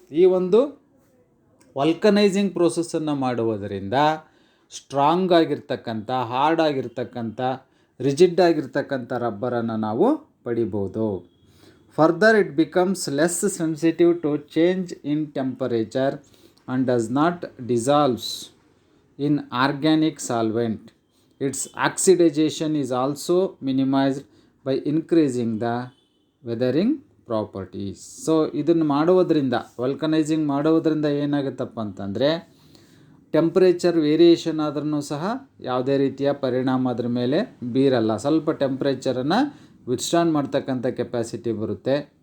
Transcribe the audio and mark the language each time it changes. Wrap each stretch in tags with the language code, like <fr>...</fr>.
<kn>ಈ ಒಂದು ವಾಲ್ಕನೈಸಿಂಗ್ ಪ್ರೋಸೆಸ್ಸನ್ನು ಮಾಡುವುದರಿಂದ ಸ್ಟ್ರಾಂಗ್ ಆಗಿರ್ತಕ್ಕಂಥ, ಹಾರ್ಡ್ ಆಗಿರ್ತಕ್ಕಂಥ, ರಿಜಿಡ್ ಆಗಿರ್ತಕ್ಕಂಥ ರಬ್ಬರನ್ನು ನಾವು ಪಡಿಬೋದು.</kn> <en>Further it becomes less sensitive to change in temperature and does not dissolves in organic solvent. Its oxidization is also minimized by increasing the weathering properties.</en> <kn>So ಇದನ್ನು ಮಾಡುವುದರಿಂದ, ವಲ್ಕನೈಸಿಂಗ್ ಮಾಡುವುದರಿಂದ ಏನಾಗುತ್ತಪ್ಪ ಅಂತಂದರೆ ಟೆಂಪ್ರೇಚರ್ ವೇರಿಯೇಷನ್ ಆದ್ರೂ ಸಹ ಯಾವುದೇ ರೀತಿಯ ಪರಿಣಾಮ ಅದ್ರ ಮೇಲೆ ಬೀರಲ್ಲ. ಸ್ವಲ್ಪ ಟೆಂಪ್ರೇಚರನ್ನು ವಿತ್ಸ್ಟ್ಯಾಂಡ್ ಮಾಡ್ತಕ್ಕಂಥ ಕೆಪಾಸಿಟಿ ಬರುತ್ತೆ.</kn>